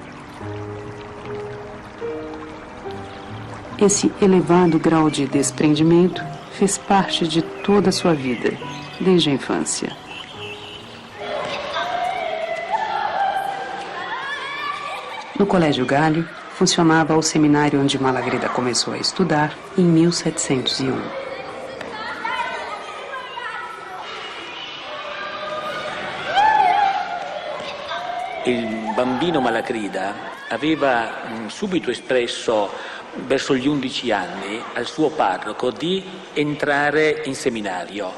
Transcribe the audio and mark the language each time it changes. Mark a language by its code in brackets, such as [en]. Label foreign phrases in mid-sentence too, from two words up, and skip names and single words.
[pt] Esse elevado grau de desprendimento fez parte de toda a sua vida, desde a infância. No Colégio Galli, funcionava o seminário onde Malagrida começou a estudar em 1701. [it] Il bambino Malagrida aveva subito espresso verso gli 11 anni al suo parroco di entrare in seminario.